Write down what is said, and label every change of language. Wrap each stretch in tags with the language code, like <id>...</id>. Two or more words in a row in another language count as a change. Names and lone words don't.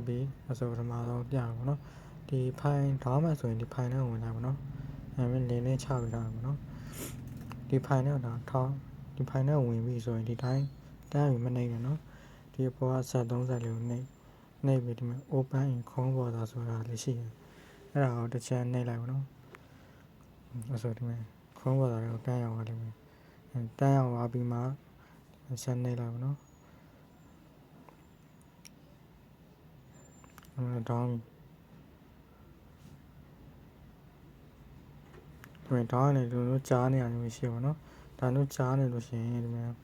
<my>ပြီအဲဆိုပထမဆုံးပြပါပေါ့နော်။ဒီဖိုင်ဒေါင်းမှဆိုရင်ဒီဖိုင်နဲ့ဝင်လာပါတော့။အဲမဲ့လင်းလေးချပေးထား ပါတော့။ဒီဖိုင်နဲ့တော့ထောင်းဒီဖိုင်နဲ့ဝင်ပြီဆိုရင်ဒီတိုင်းတန်းပြီးမနေနဲ့ နော်။ဒီပေါ်ကဆက်30လေးကိုနှိပ်ပြီးဒီမှာ</my> <en>open in Chrome browser</en> <my>ဆိုတာလေးရှိတယ်။အဲ့ဒါကိုတစ်ချက်နှိပ်လိုက်ပါတော့။အဲဆိုဒီမှာ Chrome browser ကိုတန်းရောက်သွားလိမ့်မယ်။တန်းရောက်သွားပြီးမှဆက်နှိပ်လိုက်ပါတော့။ဒေါင်းဒီမှာဒေါင်းနေလို့ကြားနေရတယ်မျိုးရှိပါတော့။ဒါတို့ကြားနေလို့ရှိရင်ဒီမှာ</my>